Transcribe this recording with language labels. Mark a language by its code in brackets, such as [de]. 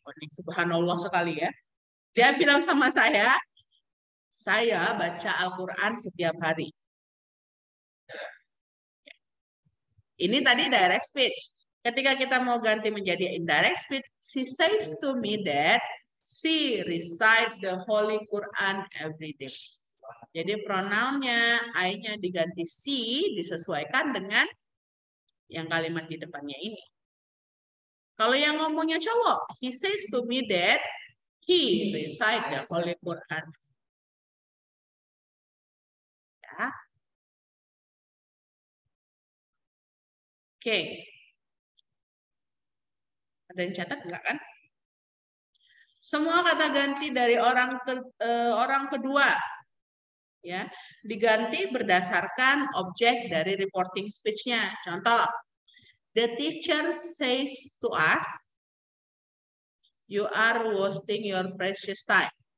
[id] Oh, ini subhanallah sekali ya. Dia bilang sama saya baca Al-Quran setiap hari. Ini tadi direct speech. Ketika kita mau ganti menjadi indirect speech, [en] she says to me that she recite the Holy Quran every day. [id] Jadi pronounnya, I-nya diganti she, disesuaikan dengan yang kalimat di depannya ini. Kalau yang ngomongnya cowok, [en] he says to me that he recite the Holy Quran. [id] Ya. Oke. Ada yang catat enggak kan? Semua kata ganti dari orang kedua ya, diganti berdasarkan objek dari reporting speech-nya. [en] Contoh, the teacher says to us, you are wasting your precious time.